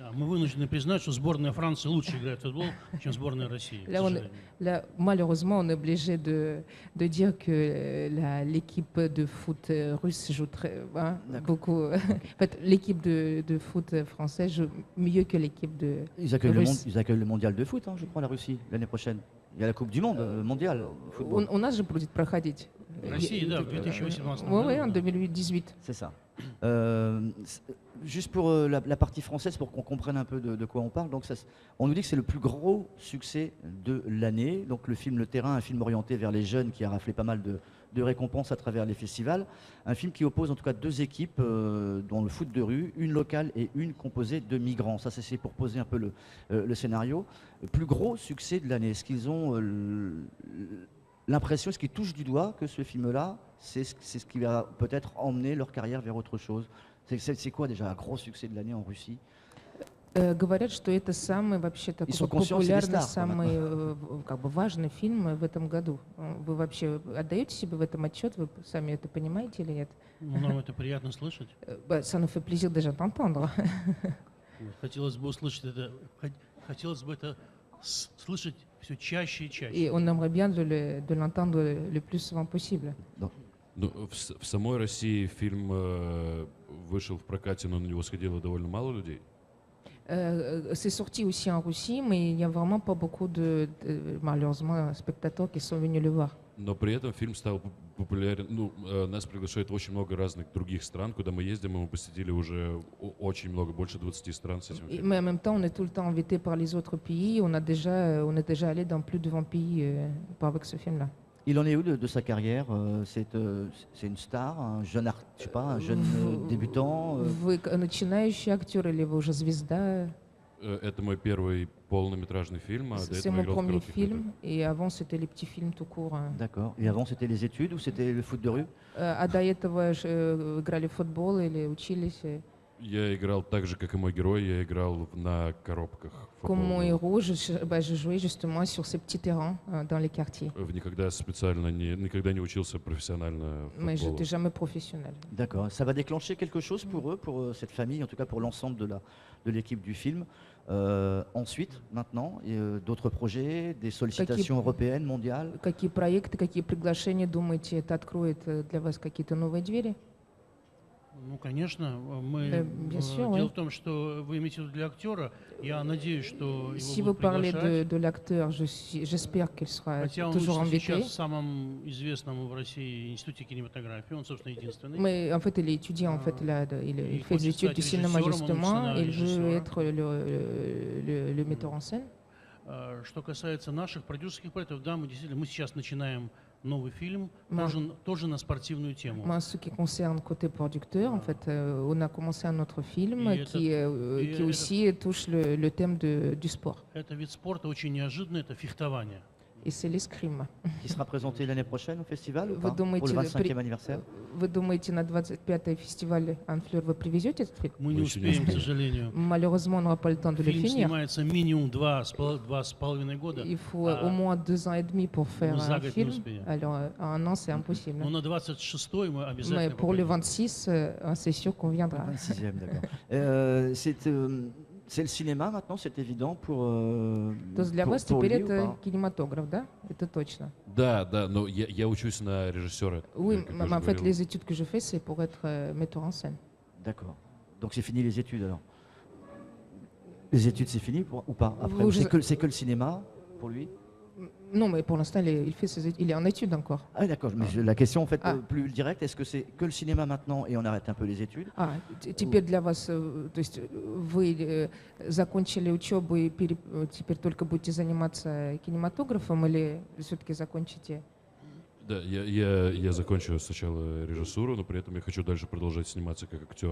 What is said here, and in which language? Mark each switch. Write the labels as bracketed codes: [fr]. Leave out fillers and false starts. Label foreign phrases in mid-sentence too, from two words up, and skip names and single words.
[ru] Да, мы вынуждены признать, что сборная Франции лучше играет в футбол, чем сборная России. К [fr] Là, [ru] сожалению. [fr] là, malheureusement, on est obligé de dire que l'équipe de foot russe joue D'accord. beaucoup. En fait, l'équipe de foot française joue mieux que l'équipe de Ils accueillent, russe. ils accueillent le mondial de foot, hein, je crois, la Russie, l'année prochaine. Il y a la Coupe du Monde mondiale au football. [ru] У нас же будет проходить. В России, да, в 2018 [fr] Oui, oui, en [ru] году. [fr] 2018. C'est ça. Juste pour la partie française, pour qu'on comprenne un peu de quoi on parle, donc on nous dit que c'est le plus gros succès de l'année. Donc le film Le Terrain, un film orienté vers les jeunes qui a raflé pas mal de récompenses à travers les festivals. Un film qui oppose en tout cas deux équipes dans le foot de rue, une locale et une composée de migrants. Ça c'est pour poser un peu le scénario. Le plus gros succès de l'année, est-ce qu'ils ont l'impression, est-ce qu'ils touchent du doigt que ce film-là, c'est ce qui va peut-être emmener leur carrière vers autre chose? C'est quoi déjà un gros succès de l'année en Russie? [ru] Говорят, что это самый вообще такой [fr] sont conscients que c'est des [ru] популярный, [fr] stars, [ru] самый как бы важный фильм в этом году. Вы вообще отдаете себе в этом отчет? Вы сами это понимаете или нет? Ну, нам это приятно слышать. [fr] Ça nous fait plaisir déjà d'entendre. [ru] Вот, хотелось бы услышать это, хотелось бы это слышать все чаще и чаще. [fr] Et on aimerait bien de l'entendre le plus souvent possible. [ru] Ну, в самой России фильм вышел в прокате, но на него сходило довольно мало людей. [fr] C'est sorti aussi en Russie, mais il n'y a vraiment pas beaucoup malheureusement, spectateurs qui sont venus le voir. [ru] Но при этом фильм стал популярен. Ну, нас приглашают в очень много разных других стран, куда мы ездим, и мы посетили уже очень много, больше 20 стран с этим фильмом. [fr] Mais en même temps, on est tout le temps invité par les autres pays. On est déjà allé dans plus de 20 pays avec ce film-là. Il en est où de sa carrière? C'est une star, un jeune, je sais pas, un jeune débutant? [ru] Вы начинающий актер или вы уже звезда? Это мой первый полнометражный фильм, а до [fr] C'est [ru] этого [fr] mon [ru] играл в [fr] premier [ru] коротких метрах. [fr] film. Et avant, c'était les petits films tout court. D'accord. Et avant, c'était les études ou c'était le foot de rue? [ru] А до этого играли в футбол или учились? Я играл так же, как и мой герой, я играл на коробках [fr] Comme mon [ru] футбольных. [fr] héros, je jouais justement sur ces petits terrains dans les quartiers. [ru] Никогда специально никогда не учился профессионально [fr] Mais je [ru] футболу. [fr] n'étais jamais professionnel. D'accord. Ça va déclencher quelque chose pour eux, pour cette famille, en tout cas pour l'ensemble de l'équipe du film. Ensuite, maintenant, d'autres projets, des sollicitations européennes, mondiales? [ru] Какие проекты, какие приглашения, думаете, это откроет для вас какие-то новые двери? Ну, конечно, [fr] bien sûr, [ru] дело [fr] oui. [ru] в том, что вы имеете в виду для актера. Я надеюсь, что [fr] Si [ru] его [fr] vous [ru] будут [fr] parlez [ru] приглашать. [fr] de l'acteur, j'espère qu'il sera [ru] Хотя он [fr] toujours [ru] учится [fr] invité. [ru] сейчас в самом известном в России институте кинематографии, он, собственно, единственный. [fr] Mais en fait, il est étudiant, en fait, il fait des [ru] хочет [fr] études du [ru] стать [fr] cinéma [ru] режиссером, [fr] justement. [ru] он [fr] Il [ru] учится [fr] veut [ru] на [fr] être le metteur en scène. [ru] Что касается наших продюсерских проектов, да, мы сейчас начинаем новый фильм, [fr] Ma- [ru] тоже на спортивную тему. [fr] Moi, ce qui concerne côté producteur, en fait, on a commencé un autre film Et qui aussi touche le thème du sport. [ru] Это вид спорта очень неожиданный, это фехтование. [fr] Et c'est l'escrime. Qui sera présenté l'année prochaine au festival ou [ru] Вы [fr] pas? Pour le [ru] думаете, [fr] 25e anniversaire? [ru] Вы думаете, на 25-й фестиваль Анфлер вы привезете этот фильм? Мы не Мы еще не успеем, к успели. сожалению. [fr] Malheureusement, on n'aura pas le temps de le [ru] Фильм [fr] finir. [ru] снимается минимум 2,5 года. [fr] Il faut au moins 2 ans et demi pour faire [ru] за [fr] un [ru] год не [fr] film. [ru] успеем. [fr] Alors, un an, c'est impossible. [ru] Но на 26-й мы [fr] Mais [ru] обязательно [fr] pour le [ru] попадем. [fr] 26, c'est sûr qu'on viendra. 26e, d'accord. C'est le cinéma maintenant, c'est évident pour [ru] То есть для вас [fr] pour [ru] теперь [fr] lui ou [ru] это [fr] pas? [ru] кинематограф, да? Это точно. Да, но я учусь на режиссера. [fr] Oui, [ru] как [fr] mais [ru] уже [fr] en fait, [ru] говорил. [fr] les études que je fais, c'est pour être metteur en scène. D'accord. Donc c'est fini les études alors? Les études c'est fini ou pas? Après, Vous- ou c'est que le cinéma pour lui? Non, mais pour l'instant, il est en études encore. Ah d'accord, mais la question en fait Ah. plus directe, est-ce que c'est que le cinéma maintenant et on arrête un peu les études? [ru] Теперь для вас, то есть вы закончили учебу и теперь только будете заниматься кинематографом или все-таки закончите? Да, я закончу сначала режиссуру, но при этом я хочу дальше продолжать сниматься как актер.